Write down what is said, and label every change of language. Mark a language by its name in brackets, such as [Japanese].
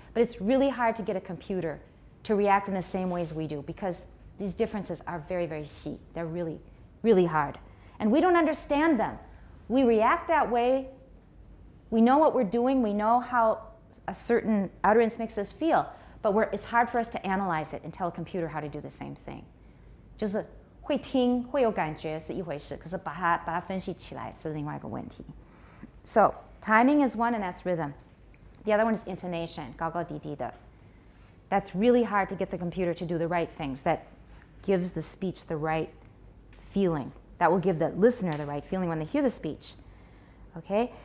[English] But it's really hard to get a computer to react in the same ways we do because these differences are very, very sheet. They're really, really hard. And we don't understand them. We react that way. We know what we're doing. We know how a certain utterance makes us feel. But it's hard for us to analyze it and tell a computer how to do the same thing. [Chinese] 就是会听会有感觉是一回事，可是把它分析起来是另外一个问题。 [English] So timing is one, and that's rhythm. The other one is intonation, [Chinese] 高高低低的. [English] That's really hard to get the computer to do the right things. That gives the speech the right feeling. That will give the listener the right feeling when they hear the speech. Okay?